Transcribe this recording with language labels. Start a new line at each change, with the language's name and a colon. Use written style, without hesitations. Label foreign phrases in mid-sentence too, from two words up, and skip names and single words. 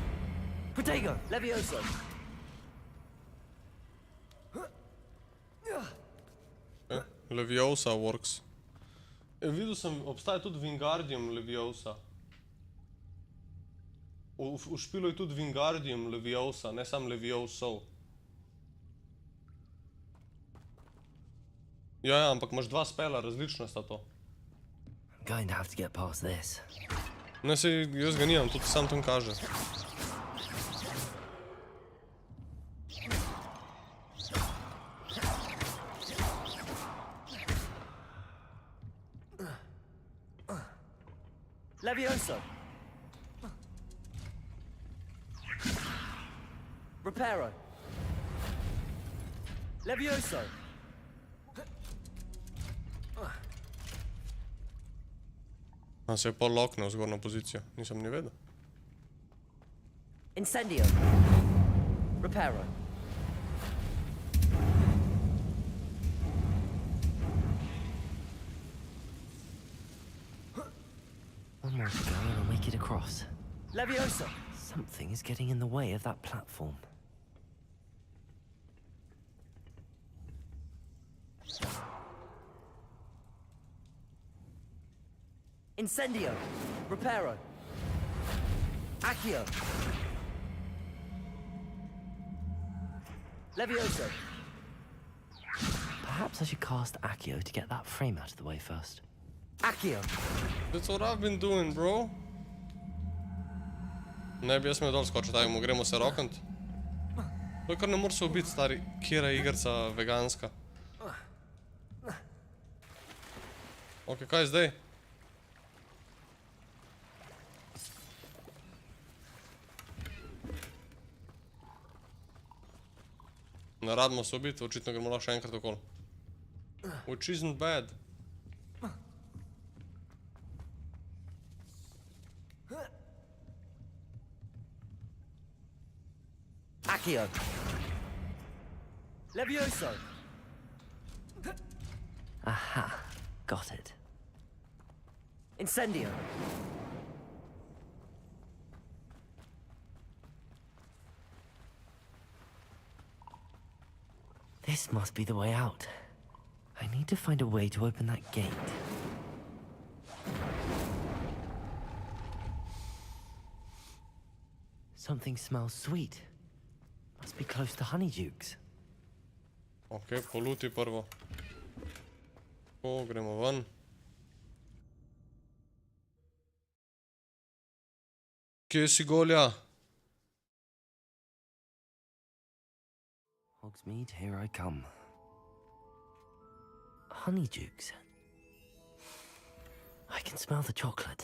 English: Protego, Levioso. Leviosa works.
Slovenian: Videl sem, obstaja tudi Wingardium Leviosa. V špilu je tudi Wingardium Leviosa, ne sam Leviosov. Ja, ampak imaš dva spela, različna sta to.
English: I'm going to have to get past this.
Slovenian: Ne, sej jaz ga nimam, tudi sam tam kaže. Levioso. Reparo. Levioso. A se je pa loknil v zgornjo pozicijo, nisem ni vedel. Incendio. Reparo.
English: One more to go and I'll make it across. Leviosa! Something is getting in the way of that platform. Incendio! Reparo! Accio! Levioso! Perhaps I should cast Accio to get that frame out of the way first. Accio! That's what I've been doing, bro.
Slovenian: Ne bi jaz smel dol skočiti, ajmo, gremo se rokant. To je kar ne mora se ubiti, stari, kjera igrca veganska. Ok, kaj zdaj? Ne rabimo se ubiti, očitno gremo lahko še enkrat okoli.
English: Which isn't bad. Accio! Levioso! Aha, got it. Incendio! This must be the way out. I need to find a way to open that gate. Something smells sweet. Must be close to honeydukes.
Slovenian: Ok, poluti prvo. Tako, gremo ven. Kje si, Golja?
English: Hogsmeade, here I come. Honeydukes. I can smell the chocolate.